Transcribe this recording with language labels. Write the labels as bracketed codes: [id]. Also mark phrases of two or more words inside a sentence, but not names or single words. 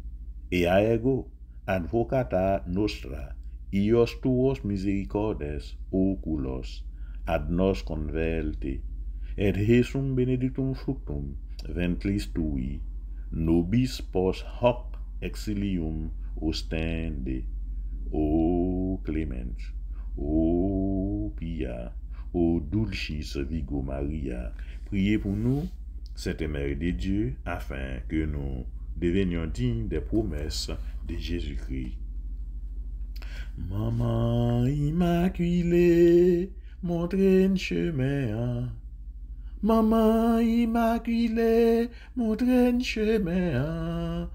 [la] Ea ego, advocata nostra, ios tuos misericordes oculos, ad nos convelte, et Jesum benedictum fructum ventris tui, nobis post hoc exilium ostende. Ô Clémence, ô Pia, ô Dulcis Virgo Maria, [fr] priez pour nous, Sainte Mère de Dieu, afin que nous devenions dignes des promesses de Jésus-Christ. Maman immaculée, montrez un chemin. Maman immaculée, montrez un chemin.